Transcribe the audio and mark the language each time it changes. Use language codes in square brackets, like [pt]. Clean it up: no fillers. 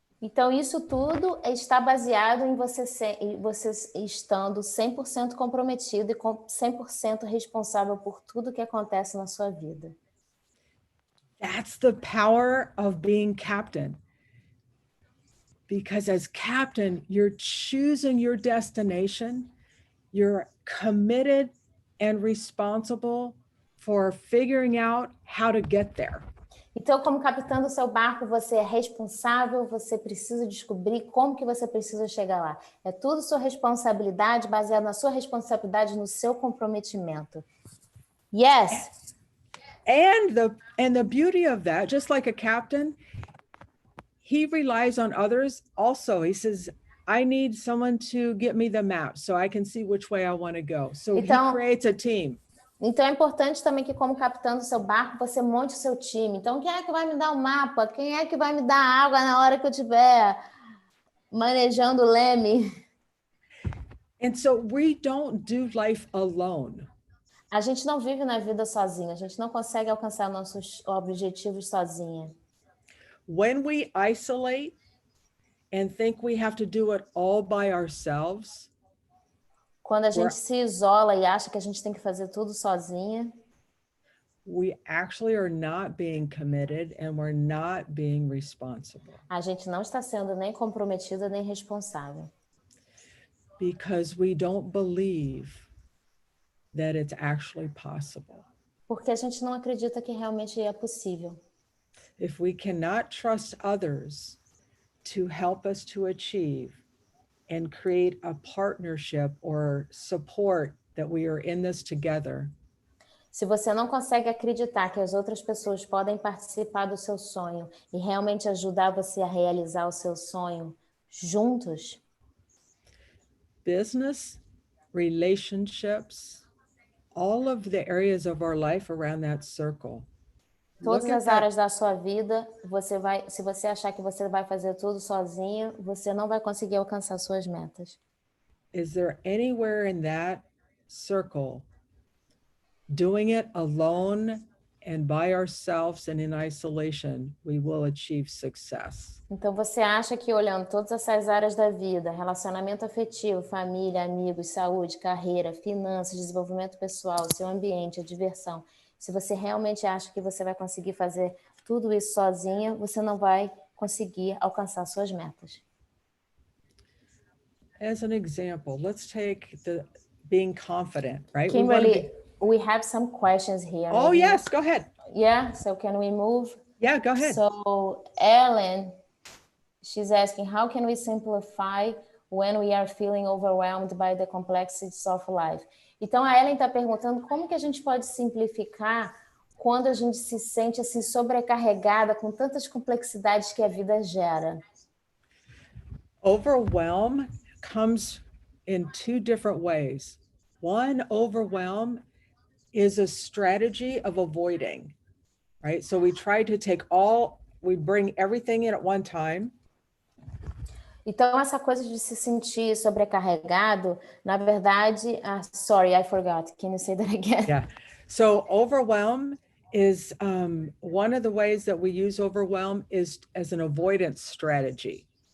[pt] Então, isso tudo está baseado em você estando 100% comprometido e 100% responsável por tudo que acontece na sua vida. [en] That's the power of being captain. Because as captain, you're choosing your destination, you're committed and responsible for figuring out how to get there. [pt] Então, como capitão do seu barco, você é responsável, você precisa descobrir como que você precisa chegar lá. É tudo sua responsabilidade, baseado na sua responsabilidade, no seu comprometimento. [en] Yes. And the beauty of that, just like a captain, he relies on others also. He says, I need someone to get me the map so I can see which way I want to go. So [pt] Então, [en] he creates a team. [pt] Então é importante também que, como capitão do seu barco, você monte o seu time. Então, quem é que vai me dar o mapa? Quem é que vai me dar água na hora que eu estiver manejando o leme? [en] And so we don't do life alone. [pt] A gente não vive na vida sozinha, a gente não consegue alcançar nossos objetivos sozinha. [en] When we isolate and think we have to do it all by ourselves, [pt] Quando a gente se isola e acha que a gente tem que fazer tudo sozinha, [en] we actually are not being committed and we're not being responsible. [pt] A gente não está sendo nem comprometida nem responsável. [en] Because we don't believe that it's actually possible. [pt] Porque a gente não acredita que realmente é possível. [en] If we cannot trust others to help us to achieve and create a partnership or support that we are in this together, [pt] se você não consegue acreditar que as outras pessoas podem participar do seu sonho e realmente ajudar você a realizar o seu sonho juntos, [en] business, relationships, all of the areas of our life around that circle. [pt] Todas as áreas da sua vida, se você achar que você vai fazer tudo sozinho, você não vai conseguir alcançar suas metas. [en] Is there anywhere in that circle, doing it alone and by ourselves and in isolation, we will achieve success? [pt] Então você acha que olhando todas essas áreas da vida, relacionamento afetivo, família, amigos, saúde, carreira, finanças, desenvolvimento pessoal, seu ambiente, a diversão, se você realmente acha que você vai conseguir fazer tudo isso sozinha, você não vai conseguir alcançar suas metas. [en] As an example, let's take the being confident, right? Kimberly, we have some questions here. Oh, maybe. yes, go ahead. Yeah, so can we move? Yeah, go ahead. So Ellen, she's asking, how can we simplify when we are feeling overwhelmed by the complexities of life? [pt] Então, a Ellen está perguntando como que a gente pode simplificar quando a gente se sente assim sobrecarregada com tantas complexidades que a vida gera. [en] Overwhelm comes in two different ways. One, overwhelm is a strategy of avoiding, right? So we try to we bring everything in at one time. [pt] Então, essa coisa de se sentir sobrecarregado, na verdade, [en] sorry, I forgot. Can you say that again? Yeah. So overwhelm is one of the ways that we use overwhelm is as an avoidance strategy.